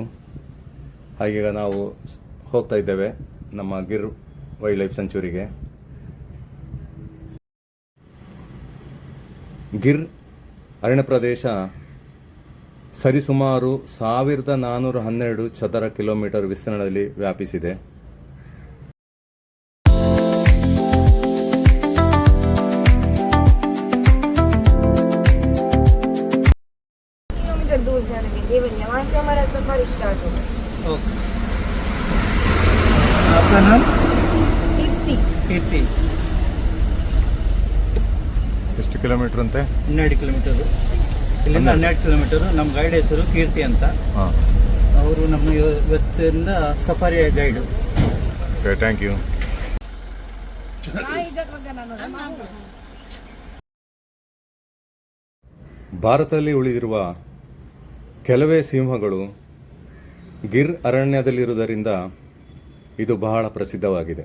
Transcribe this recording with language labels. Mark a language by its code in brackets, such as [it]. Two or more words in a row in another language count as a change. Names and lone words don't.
[kn] ಹಾಗೀಗ ನಾವು ಹೋಗ್ತಾ ಇದ್ದೇವೆ ನಮ್ಮ ಗಿರ್ ವೈಲ್ಡ್ ಲೈಫ್ ಸೆಂಚುರಿಗೆ. ಗಿರ್ ಅರಣ್ಯ ಪ್ರದೇಶ ಸರಿಸುಮಾರು 1412 ಚದರ ಕಿಲೋಮೀಟರ್ ವಿಸ್ತೀರ್ಣದಲ್ಲಿ ವ್ಯಾಪಿಸಿದೆ. [hi] किलोमीटर दूर जाएंगे देवलिया, वहाँ से हमारा सफर स्टार्ट होगा. ओके. आपका नाम? कीर्ति. [kn] ಎಷ್ಟು ಕಿಲೋಮೀಟರ್ ಅಂತೆ? 12 ಕಿಲೋಮೀಟರು. ಇಲ್ಲಿಂದ 12 ಕಿಲೋಮೀಟರು. ನಮ್ಮ ಗೈಡ್ ಹೆಸರು ಕೀರ್ತಿ ಅಂತ. ಅವರು ನಮ್ಮ ಇವತ್ತಿಂದ ಸಫಾರಿಯ ಗೈಡು. [en] Okay, thank you. [kn] ಭಾರತದಲ್ಲಿ ಉಳಿದಿರುವ ಕೆಲವೇ ಸಿಂಹಗಳು ಗಿರ್ ಅರಣ್ಯದಲ್ಲಿರುವುದರಿಂದ ಇದು ಬಹಳ ಪ್ರಸಿದ್ಧವಾಗಿದೆ.